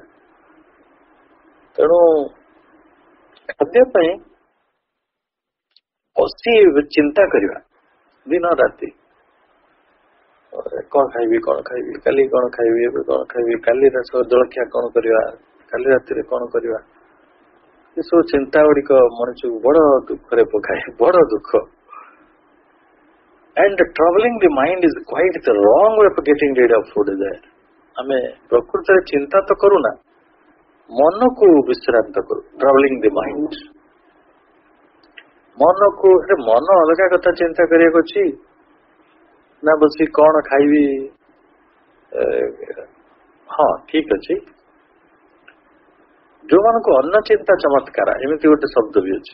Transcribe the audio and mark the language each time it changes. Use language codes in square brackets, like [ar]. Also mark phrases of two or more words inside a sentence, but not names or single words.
[or] ତେଣୁ ଖାଦ୍ୟ ପାଇଁ ବସି ଚିନ୍ତା କରିବା ଦିନ ରାତି, କଣ ଖାଇବି କଣ ଖାଇବି, କାଲି କଣ ଖାଇବି, ଏବେ କଣ ଖାଇବି, କାଲି ଜଳଖିଆ କଣ କରିବା, କାଲି ରାତିରେ କଣ କରିବା, ଏସବୁ ଚିନ୍ତା ଗୁଡିକ ମଣିଷକୁ ବଡ ଦୁଃଖରେ ପକାଏ, ବଡ ଦୁଃଖ। [en] And troubling the mind is quite the wrong way of getting rid of food desire. [or] ଆମେ ପ୍ରକୃତରେ ଚିନ୍ତା ତ କରୁନା, ମନକୁ ବିଶ୍ରାନ୍ତ କରୁ। [en] Troubling the mind, [or] ମନକୁ, ମନ ଅଲଗା କଥା ଚିନ୍ତା କରିବାକୁ ଅଛି ନା ବସି କଣ ଖାଇବି। ହଁ ଠିକ ଅଛି, ଯୋଉମାନଙ୍କୁ ଅନ୍ନ ଚିନ୍ତା ଚମତ୍କାର ଏମିତି ଗୋଟେ ଶବ୍ଦ ବି ଅଛି।